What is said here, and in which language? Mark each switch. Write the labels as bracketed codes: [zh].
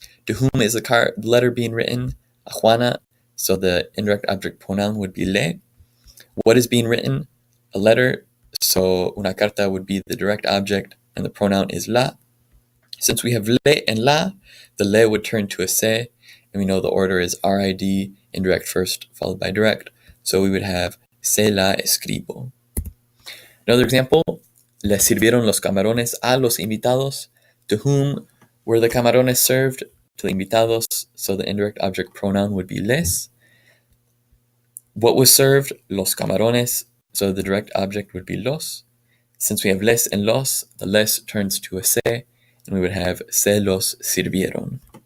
[en] To whom is the letter being written? [es] A Juana. [en] So the indirect object pronoun would be le. What is being written? A letter. So [es] una carta [en] would be the direct object, and the pronoun is la. Since we have le and la, the le would turn to a se, and we know the order is RID, indirect first, followed by direct. So we would have [es] se la escribo. [en] Another example, [es] le sirvieron los camarones a los invitados. [en] To whom were the camarones served? To the invitados, so the indirect object pronoun would be les. What was served? [es] Los camarones, [en] so the direct object would be los. Since we have les and los, the les turns to a se, and we would have [es] se los sirvieron.